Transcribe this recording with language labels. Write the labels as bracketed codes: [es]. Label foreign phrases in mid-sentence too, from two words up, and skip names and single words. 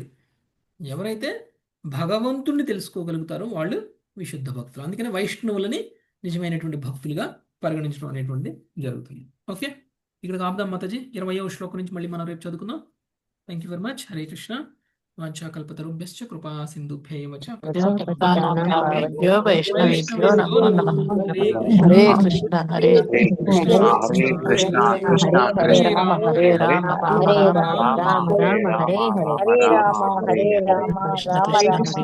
[te] ఎవరైతే భగవంతుణ్ణి తెలుసుకోగలుగుతారో వాళ్ళు విశుద్ధ భక్తులు. అందుకని వైష్ణవులని నిజమైనటువంటి భక్తులుగా పరిగణించడం అనేటువంటి జరుగుతుంది. ఓకే, ఇక్కడ ఆపుదాం మాతాజీ. 20వ శ్లోకం నుంచి మళ్ళీ మనం రేపు చదువుకుందాం. [en] Thank you very much. [sa] హరే కృష్ణ. వాంఛాకల్పతరుభ్యశ్చ కృపా సింధుభ్యైవ చ పతితానాం వైష్ణవేభ్యో నమో నమః. హరే కృష్ణ హరే కృష్ణ హరే కృష్ణ కృష్ణ హరే కృష్ణ రామ హరే రామ రామ రామ రామ రామ హరే హరే రామ రామ కృష్ణ కృష్ణ హరే